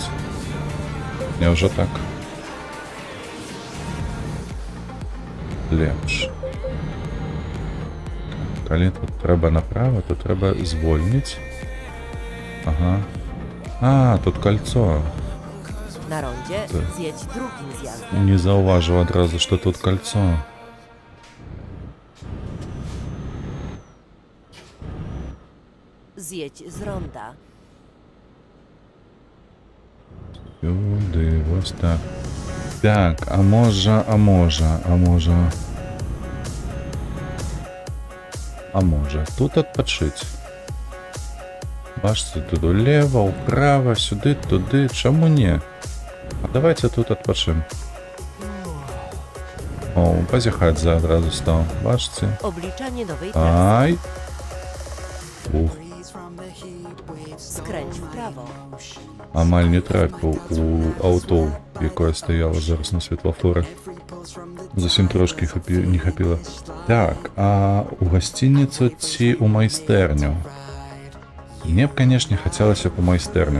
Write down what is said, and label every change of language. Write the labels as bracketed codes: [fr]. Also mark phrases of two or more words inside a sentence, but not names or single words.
[be] Няўжо так? Лепш. Калі тут трэба направо, то трэба звольніць. Ага. А, тут кольцо. [pl] Na rondzie zjedź drugim zjazdem. [be] Не заўважыў адразу, што тут кольцо. [pl] Zjedź z ronda. [uk] Сюди, ось так. [be] Так, а може. Тут адпачыць. Бачце, тут улева, управа, сюды, туды. Чаму не? А давайте тут адпачым. О, пазяхаць за адразу стаў. Бачце? [pl] Obliczanie nowej trasy. Ай. Ух. Skręć w prawo. [be] Амаль не трапіў у аўто, якое стаяло зараз на светлафорах. Зусім трошки не хапіла. Так, а у гасцініцу ці у майстэрню? Мне б, канешне, хацелася б у майстэрню.